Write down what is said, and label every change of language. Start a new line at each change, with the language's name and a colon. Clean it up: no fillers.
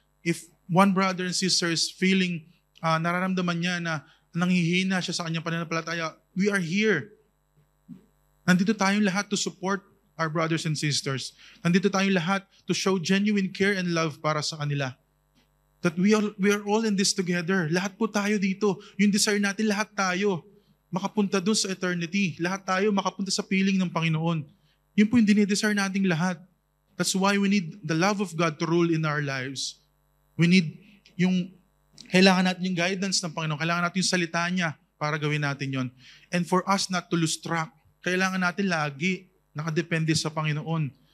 English: If one brother and sister is feeling,
Filipino: nararamdaman niya na nanghihina siya sa kanyang pananampalataya,
English: we are here.
Filipino: Nandito tayong lahat
English: to support our brothers and sisters.
Filipino: Nandito tayong lahat
English: to show genuine care and love
Filipino: para sa kanila.
English: That we are all in this together.
Filipino: Lahat po tayo dito. Yung desire natin, lahat tayo makapunta doon sa eternity. Lahat tayo makapunta sa piling ng Panginoon. Yun po yung dinidesire nating lahat.
English: That's why we need the love of God to rule in our lives. We need
Filipino: kailangan natin yung guidance ng Panginoon. Kailangan natin yung salita niya para gawin natin yon.
English: And for us not to lose track,
Filipino: kailangan natin lagi nakadepende sa Panginoon.